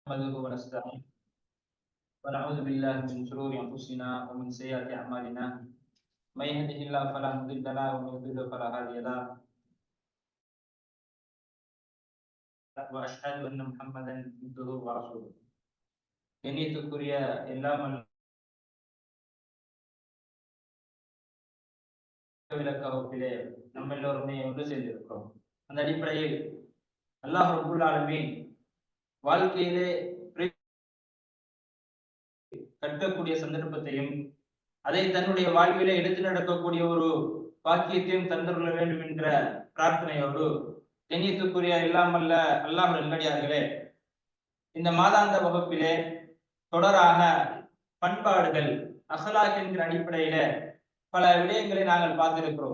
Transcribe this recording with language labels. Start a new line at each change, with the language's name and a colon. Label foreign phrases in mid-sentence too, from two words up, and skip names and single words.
Arabic: نحمده ونستعينه ونعوذ بالله من شرور انفسنا ومن سيئات اعمالنا من يهده الله فلا مضل له ومن يضلل فلا هادي له واشهد ان محمدا عبده ورسوله
Tamil: கண்ணியத்துக்குரிய எல்லாம் விளக்க வகுப்பிலே நம்ம எல்லோருமே ஒன்று சேர்ந்திருக்கிறோம். அந்த அடிப்படையில்
Arabic: الله رب العالمين
Tamil: வாழ்க்கையிலே கற்கக்கூடிய சந்தர்ப்பத்தையும் அதை தன்னுடைய வாழ்விலே எடுத்து நடக்கக்கூடிய ஒரு பாக்கியத்தையும் தந்துள்ள வேண்டும் என்ற பிரார்த்தனையோடு கண்ணியத்துக்குரிய இல்லாமல்ல அல்லாஹ் நல்லடியார்களே, இந்த மாதாந்த வகுப்பிலே தொடராக பண்பாடுகள் அஹ்லாக் என்கிற அடிப்படையில பல விடயங்களை நாங்கள் பார்த்திருக்கிறோம்.